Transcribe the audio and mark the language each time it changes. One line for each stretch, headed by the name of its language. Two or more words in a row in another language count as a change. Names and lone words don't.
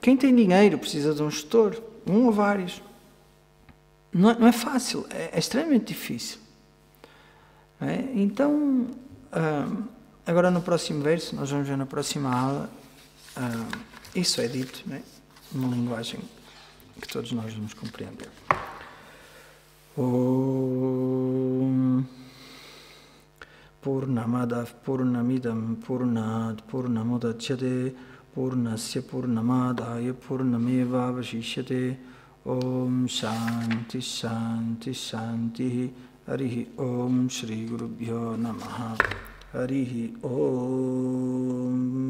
Portuguese: Quem tem dinheiro precisa de um gestor, um ou vários. Não é fácil, é extremamente difícil. Não é? Então, agora no próximo verso, nós vamos ver na próxima aula, isso é dito, né? Numa linguagem que todos nós vamos compreender.
Sanskrit: ओम् पूर्णमदः पूर्णमिदं पूर्णात् पूर्णमुदच्यते पूर्णस्य पूर्णमादाय पूर्णमेव अवशिष्यते ओम् शान्तिः शान्तिः शान्तिः हरिः ओम् श्री गुरुभ्यो नमः हरिः ओम्